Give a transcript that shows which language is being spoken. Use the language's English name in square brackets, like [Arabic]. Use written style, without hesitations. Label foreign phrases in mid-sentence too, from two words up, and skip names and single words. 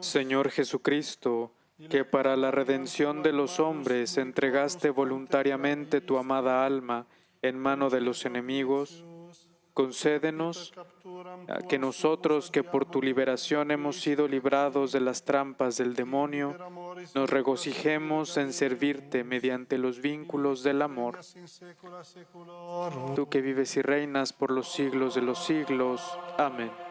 [Spanish] Señor Jesucristo, que para la redención de los hombres entregaste voluntariamente tu amada alma en mano de los enemigos, concédenos a que nosotros, que por tu liberación hemos sido librados de las trampas del demonio, nos regocijemos en servirte mediante los vínculos del amor. [Latin] in saecula saeculorum. [Spanish] Tú que vives y reinas por los siglos de los siglos. Amén.